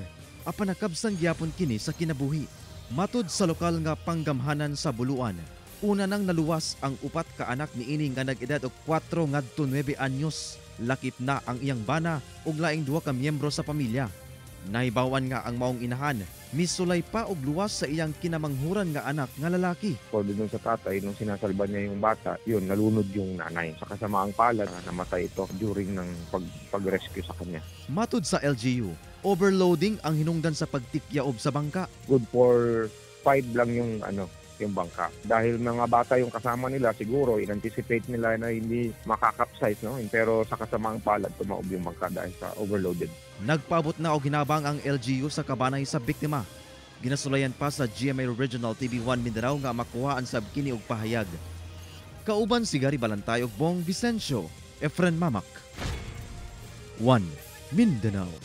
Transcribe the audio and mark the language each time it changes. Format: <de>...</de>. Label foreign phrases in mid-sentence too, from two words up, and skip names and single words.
<ceb>Apan nakabsan gyapon kini sa kinabuhi. Matud sa lokal nga panggamhanan sa Buluan, una nang naluwas ang upat ka anak niini nga nag-edad og 4 ngadto 9 anyos. Lakip na ang iyang bana ug laing 2 ka miyembro sa pamilya. Nahibawan nga ang maong inahan, misulay pa og luwas sa iyang kinamanghuran nga anak nga lalaki.</ceb> <tl>Pwede dun sa tatay, nung sinasalba niya yung bata, yun, nalunod yung nanay. Sa kasamaang palad, namatay ito during ng pag-rescue sa kanya.</tl> <ceb>Matud sa LGU, overloading ang hinungdan sa pagtikyaob sa bangka.</ceb> <en>Good for</en> <tl>5 lang yung bangka. Dahil mga bata yung kasama nila, siguro in-anticipate nila na hindi makakapsize, no? Pero sa kasamaang palad, tumaob yung bangka dahil sa overloaded.</tl> <ceb>Nagpaabot na o ginabang ang LGU sa kabanay sa biktima. Ginasulayan pa sa GMA Regional TV1 Mindanao nga makuhaan sa kini og pahayag. Kauban si Gary Balantay ug Bong Vicencio, Efren Mamak. 1 Mindanao.</ceb>